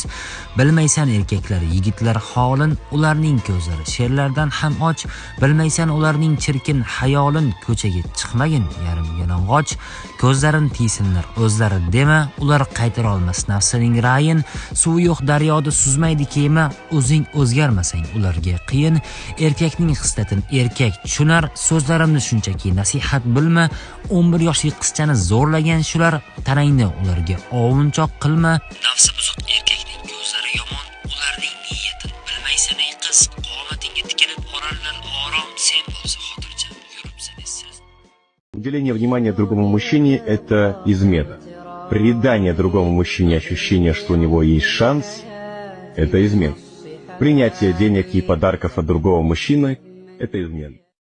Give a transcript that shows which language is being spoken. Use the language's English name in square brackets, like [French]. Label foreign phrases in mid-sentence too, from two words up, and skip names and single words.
[Uzbek] Bilmaysan erkaklar, yigitlar holin, ularning ko'zlari sherlardan ham och, bilmaysan ularning chirkin hayolin, ko'chaga chiqmagin yarim yalang'och, ko'zlarin tiysinlar o'zlari dema, ular qaytara olmas nafsining ra'yin, suvi yo'q daryoda suzmaydi kema, o'zing o'zgarmasang ularga qiyin, erkakning hislatin erkak tushunar, so'zlarimni shunchaki nasihat bilma, 11 yoshli qizchani zo'rlagan shular, tanangni ularga ovunchoq qilma. Nafsi buzuq erkakning ko'zlari yomon, ularning niyatin bilmaysan ey qiz, qomatingga tikilib orarlar orom, sen bo'lsa xotirjam yuribsan siz. [Russian] Уделение внимания другому мужчине – это измена. Придание другому мужчине ощущения, что у него есть шанс – это измена. Принятие денег и подарков от другого мужчины – это измена.